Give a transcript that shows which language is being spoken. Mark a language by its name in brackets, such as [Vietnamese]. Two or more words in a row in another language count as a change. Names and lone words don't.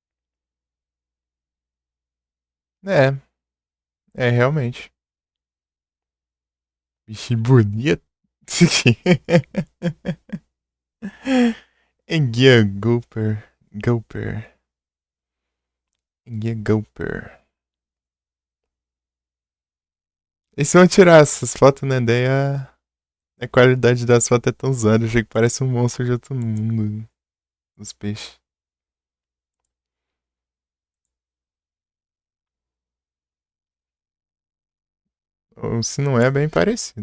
[Portuguese] É, é realmente. Bichinho bonito. Enguia Grouper. Grouper. Enguia Grouper. E se vão tirar essas fotos, né? Daí a qualidade das fotos é tão zoada. Achei que parece um monstro de outro mundo. Os peixes. Ou se não é, bem parecido.